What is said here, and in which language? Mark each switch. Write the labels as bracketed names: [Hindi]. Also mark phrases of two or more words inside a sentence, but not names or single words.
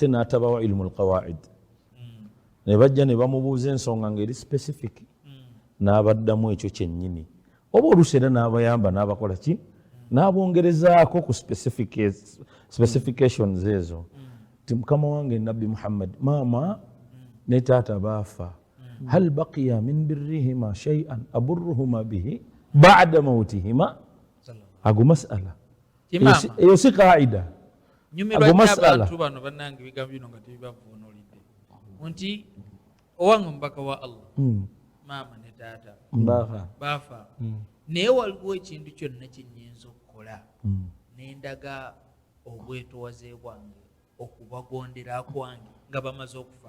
[Ganda] n'atabawa [Arabic] علم القواعد [Ganda] ne bajja ne bamubuuza ensonga ngeri specific n'abaddamu ekyo kyennyini oba oluusi era n'abayamba n'abakola ki n'abongerezaako ku specifications ezo ti mukama wange nabbi muhammad maama ne taata baafa [Arabic] هل بقي من برهما شيء أبرهما به بعد موتهما [Ganda] ago masala eyo si qaida nyumirwa abantu bano bannange ebigambo bino nga tebibavuunulidde nti owange omubaka wa allah maama ne taata baafa naye waliwo ekintu kyonna kyenyinza okukola nendaga obwetowaze bwange okubagondera kwange nga bamaze okufa